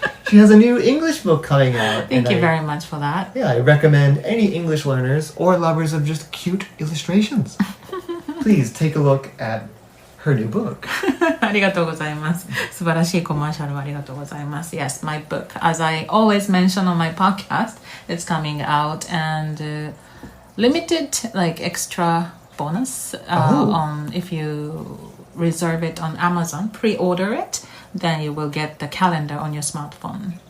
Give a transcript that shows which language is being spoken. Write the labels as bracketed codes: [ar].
[en] She has a new English book coming out. Thank you very much for that. Yeah, I recommend any English learners or lovers of just cute illustrations. Please take a look at her new book. [ja] ありがとうございます。素晴らしいコマーシャルありがとうございます。 [en] Yes, my book, as I always mention on my podcast, it's coming out and limited, like extra bonus on if you reserve it on Amazon, pre-order it, then you will get the calendar on your smartphone.